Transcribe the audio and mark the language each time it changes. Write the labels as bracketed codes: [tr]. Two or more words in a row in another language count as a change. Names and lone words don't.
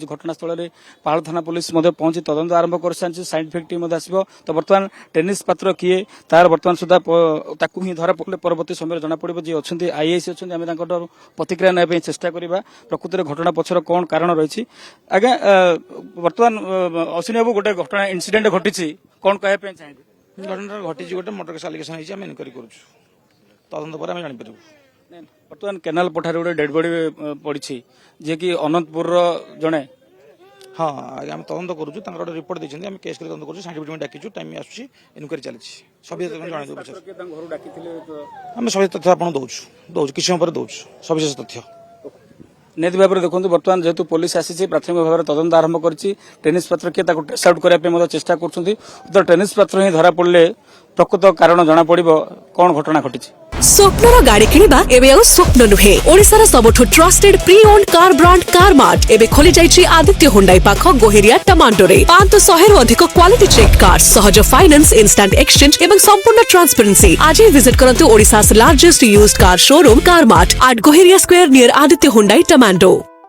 [or] ଘଟଣାସ୍ଥଳରେ ପାହାଳ ଥାନା ପୁଲିସ ମଧ୍ୟ ପହଞ୍ଚି ତଦନ୍ତ ଆରମ୍ଭ କରିସାରିଛି [en] scientific team [or] ମଧ୍ୟ ଆସିବ ତ ବର୍ତ୍ତମାନ ଟେନିସ୍ ପାତ୍ର କିଏ ତାର ବର୍ତ୍ତମାନ ସୁଦ୍ଧା ତାକୁ ହିଁ ଧରା ପଡ଼ିଲେ ପରବର୍ତ୍ତୀ ସମୟରେ ଜଣାପଡ଼ିବ ଯିଏ ଅଛନ୍ତି ଆଇଆଇସି ଅଛନ୍ତି ଆମେ ତାଙ୍କଠାରୁ ପ୍ରତିକ୍ରିୟା ନେବା ପାଇଁ ଚେଷ୍ଟା କରିବା ପ୍ରକୃତରେ ଘଟଣା ପଛର କଣ କାରଣ ରହିଛି। ଆଜ୍ଞା ବର୍ତ୍ତମାନ ଅଶ୍ୱିନୀ ବାବୁ ଗୋଟେ ଘଟଣା ଇନସିଡେଣ୍ଟ ଘଟିଛି କଣ କହିବା ପାଇଁ ଚାହିଁବେ। ଘଟଣାଟା ଘଟିଛି ଗୋଟେ ମୋଟର ଆଲିଗେସନ ହୋଇଛି ଆମେ ଇନକୋୟାରି କରୁଛୁ ତଦନ୍ତ ପରେ ଆମେ ଜାଣିପାରୁ। ବର୍ତ୍ତମାନ କେନାଲ ପଠାରେ ଗୋଟେ [en] dead body [or] ପଡିଛି ଯିଏକି ଅନନ୍ତପୁରର ଜଣେ ହଁ ଆଗେ ଆମେ ତଦନ୍ତ କରୁଛୁ ତାଙ୍କର ଗୋଟେ ରିପୋର୍ଟ ଦେଇଛନ୍ତି ଆମେ କେସ କରି ତଦନ୍ତ କରୁଛୁ [en] scientific team [or] ଡାକିଛୁ ଟାଇମ ଆସୁଛି ଇନକୋୟାରି ଚାଲିଛି ସବୁ ଜଣେଇ ଦେବୁ ଆମେ ସବୁ ତଥ୍ୟ ଆପଣଙ୍କୁ ଦେଉଛୁ କିଛି ସମୟ ପରେ ଦେଉଛୁ ସବିଶେଷ ତଥ୍ୟ ନିହାତି ଭାବରେ ଦେଖନ୍ତୁ ବର୍ତ୍ତମାନ ଯେହେତୁ ପୋଲିସ ଆସିଛି ପ୍ରାଥମିକ ଭାବରେ ତଦନ୍ତ ଆରମ୍ଭ କରିଛି ଟେନିସ୍ ପାତ୍ର କିଏ ତାକୁ [en] trace out [or] କରିବା ପାଇଁ ମଧ୍ୟ ଚେଷ୍ଟା କରୁଛନ୍ତି ତ ଟେନିସ୍ ପାତ୍ର ହିଁ ଧରା ପଡ଼ିଲେ ପ୍ରକୃତ କାରଣ ଜଣାପଡ଼ିବ କଣ ଘଟଣା ଘଟିଛି। ସ୍ୱପ୍ନର ଗାଡି କିଣିବା ଏବେ ଆଉ ସ୍ୱପ୍ନ ନୁହେଁ ଓଡ଼ିଶାର ସବୁଠୁ [en] trusted pre owned car brand [or] କାରମାର୍ଟ ଏବେ ଖୋଲି ଯାଇଛି ଆଦିତ୍ୟ ହୁଣ୍ଡାଇ ପାଖ ଗୋହେରିଆ ଟମାଣ୍ଡୋରେ 500ରୁ ଅଧିକ [en] quality check car [or] ସହଜ ଫାଇନାନ୍ସ [en] instant exchange [or] ଏବଂ ସମ୍ପୂର୍ଣ୍ଣ ଟ୍ରାନ୍ସପେରେନ୍ସି ଆଜି ଭିଜିଟ୍ କରନ୍ତୁ [en] Odisha's largest used car showroom Carmart at Goheria square near Aditya Hyundai Tamando.